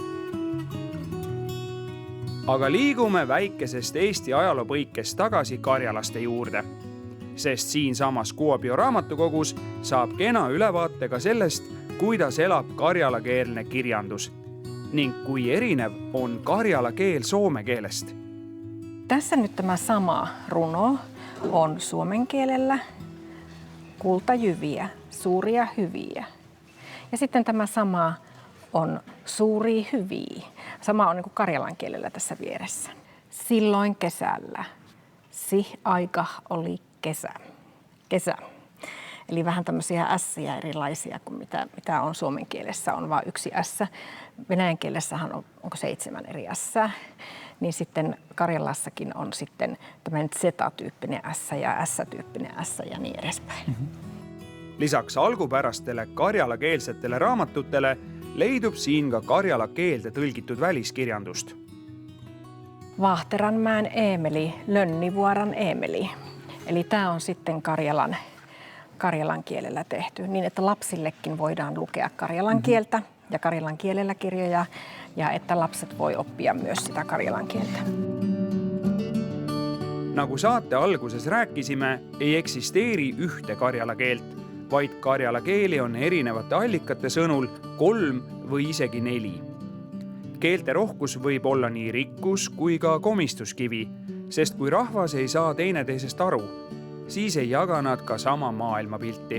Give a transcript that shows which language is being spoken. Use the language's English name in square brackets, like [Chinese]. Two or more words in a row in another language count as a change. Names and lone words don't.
[Estonian] Aga liigume väikesest Eesti ajaloopõikest tagasi karjalaste juurde, sest siinsamas Kuopio raamatukogus saab kena ülevaate ka sellest, kuidas elab karjalakeelne kirjandus ning kui erinev on karjala keel soome keelest. [Finnish] Tässä nyt tämä sama runo on suomen kielellä kultajyviä, suuria hyviä. Ja sitten tämä sama on suuria hyviä. Sama on niin kuin karjalan kielellä tässä vieressä. Silloin kesällä. Aika oli kesä. Eli vähän tämmöisiä ässiä erilaisia kuin mitä on suomen kielessä. On vain yksi ässä. Venäjän kielessähän onko 7 eri ässää. Niin sitten Karjalassakin on sitten tämmöinen Z-tyyppinen ässä ja S-tyyppinen ässä ja niin edespäin. [Estonian] Lisaks algupärastele karjalakeelsetele raamatutele leidub siin ka karjala keelde tõlgitud väliskirjandust. [Finnish] Vahteranmäen Eemeli, Lönnivuoran Eemeli. Eli tämä on sitten karjalan kielellä tehty, niin että lapsillekin voidaan lukea karjalan kieltä ja karjalan kielellä kirjoja, ja että lapset voi oppia myös sitä karjalan kieltä. [Estonian] Nagu saate alguses rääkisime, ei eksisteeri ühte karjala keelt, vaid karjala keeli on erinevate allikate sõnul 3 või isegi 4. Keelte rohkus võib olla nii rikkus kui ka komistuskivi, sest kui rahvas ei saa teineteisest aru, siis ei jaga nad ka sama maailmapilti.